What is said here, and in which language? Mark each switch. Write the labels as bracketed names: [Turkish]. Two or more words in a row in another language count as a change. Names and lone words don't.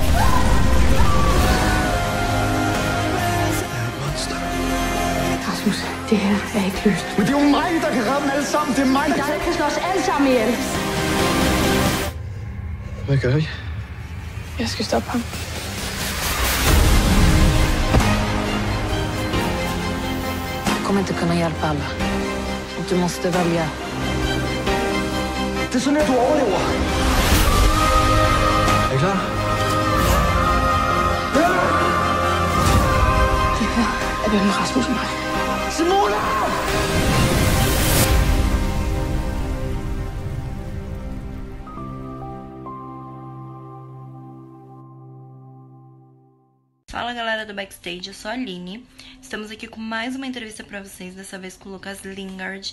[Danish] Jeg er et monster. Rasmus, det her er ikke løst. Men det er jo mig, der kan redde dem alle sammen. Det er mig, der Jeg kan slå os alle sammen ihjel. Hvad gør I? Jeg skal stoppe ham. [Swedish] Jag kommer inte kunna hjälpa alla. Du måste välja. [Danish] Det er sådan, at du overlever. Er I klar? Det her er mellem Rasmus og mig. Simona! [Portuguese] Fala galera do Backstage, eu sou a Aline. Estamos aqui com mais uma entrevista pra vocês, dessa vez com o Lucas Lingard.